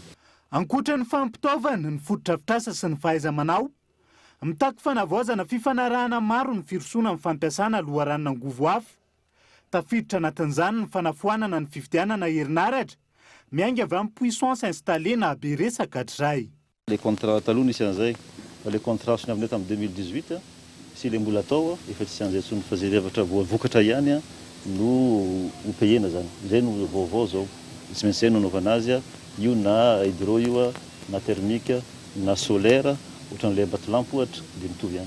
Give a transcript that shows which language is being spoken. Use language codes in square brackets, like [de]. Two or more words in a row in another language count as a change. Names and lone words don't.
[mg] Ankoatra ny fampitaovana, ny fotodrafitrasa sy ny fahaiza-manao, mitaky fanavaozana fifanarahana maro ny firosoana amin'ny fampiasana loharanona angovo hafa. Tafiditra anatin'izany ny fanafoanana ny fividianana herinaratra miainga avy amin'ny [fr] puissance installée [mg] na be resaka hatrizay. Les contrats taloha nisy an'izay, fa les contrats sony aminay tamin'ny 2018 sy le mbola atao efa tsy an'izay tsony fa zay zavatra vokatra ihany no hopehena zany. Zay no vaovao zao. Tsy maintsy zay no anaovana azy io na hydro io na thermique na solaire ohatran'ilay batilampo ohatra dia mitovy ihany.